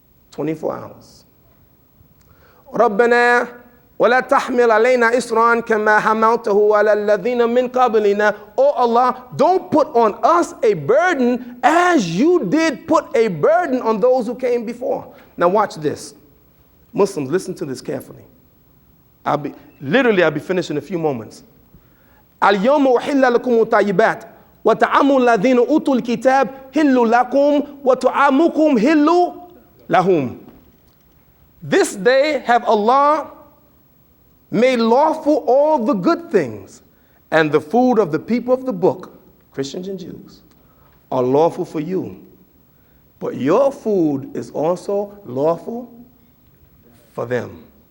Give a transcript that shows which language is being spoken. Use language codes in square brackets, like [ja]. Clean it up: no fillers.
[en] 24 hours. [ar] رَبَّنَا وَلَا تَحْمِلْ عَلَيْنَا إِسْرًا كَمَا حَمَلْتَهُ عَلَى الَّذِينَ مِنْ قَبْلِنَا. [en] Oh Allah, don't put on us a burden as you did put a burden on those who came before. Now watch this. Muslims, listen to this carefully. I'll be finished in a few moments. [ar] اليوم أحل لكم الطيبات وطعام الذين أوتوا الكتاب حل لكم وطعامكم حل لهم. [en] This day have Allah made lawful all the good things, and the food of the people of the book, Christians and Jews, are lawful for you. But your food is also lawful for them.